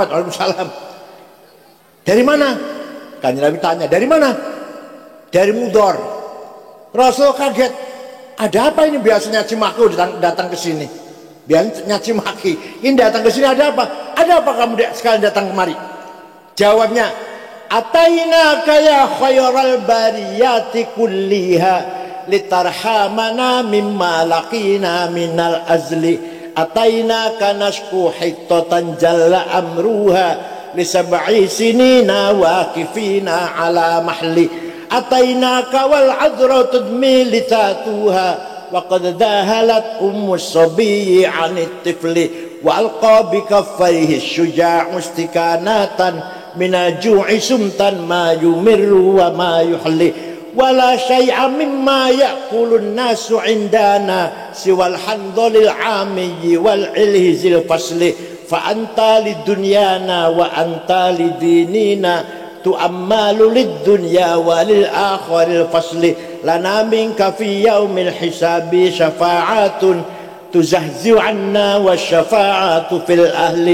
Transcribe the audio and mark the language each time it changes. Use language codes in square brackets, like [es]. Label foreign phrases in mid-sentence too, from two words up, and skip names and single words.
[id] Waalaikumsalam. Dari mana? Kanjeng Nabi tanya, dari mana? Dari Mudor. Rasul kaget, ada apa ini? Biasanya Cimaku datang ke sini, biasanya Cimaki, ini datang ke sini ada apa? Ada apa kamu sekalian datang kemari? Jawabnya, [ar] أتيناك يا خير البرية كلها لترحمنا مما لقينا من الأزل أتيناك نشكو حطة جل أمرها لسبع سنين واقفين على محل أتيناك والعذراء تدمى لثتها وقد ذهلت أم الصبي عن الطفل وألقى بكفيه شجاع استكانة من الجوع صمتا ما يمر وما يحلي ولا شيء مما يأكل الناس عندنا سوى الحنظل العامي والعلهز الفسل فأنت لدنيانا وأنت لديننا تؤمل للدنيا وللآخر الفصل لنا منك في يوم الحساب شفاعة تزحزح عنا وشفاعة في الأهل.